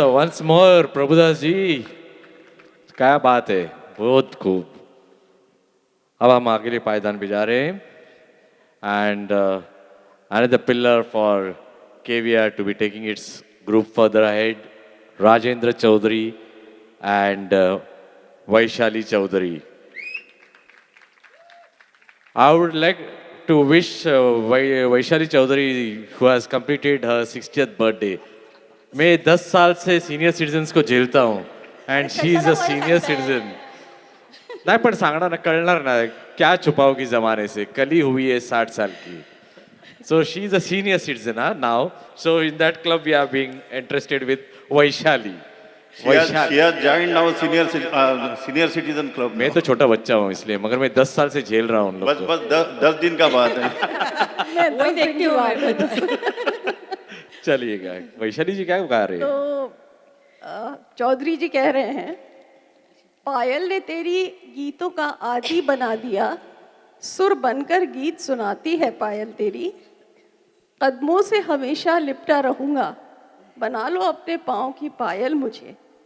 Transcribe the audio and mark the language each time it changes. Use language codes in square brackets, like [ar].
[hi] Once more Prabhudas जी, क्या बात है, बहुत खूब. अब हम अगले पायदान पे जा रहे हैं. [en] And another pillar for KVR to be taking its group further ahead, Rajendra Chaudhary and Vaishali Chaudhary. I would like to wish Vaishali Chaudhary, who has completed her 60th birthday. [hi] मैं 10 साल से सीनियर सिटीजन्स को झेलता हूँ [en] And she is a senior citizen. [hi] नहीं [mr] पण सांगणार ना, कळणार ना, [hi] क्या छुपाओगी जमाने से, कल ही हुई है 60 साल की. [en] So she is a senior citizen now. So in that club we are being interested with Vaishali. She has joined now senior citizen club. [hi] मैं तो छोटा बच्चा हूँ इसलिए, मगर मैं 10 साल से झेल रहा हूँ उन लोग को. बस 10 दिन का बात है. मैं देखती हूँ. चलिएगा. वैशाली जी क्या गा रहे हैं? तो चौधरी जी कह रहे हैं, पायल ने तेरी गीतों का आदि बना दिया, सुर बनकर गीत सुनाती है पायल तेरी, कदमों से हमेशा लिपटा रहूँगा, बना लो अपने पाँव की पायल मुझे.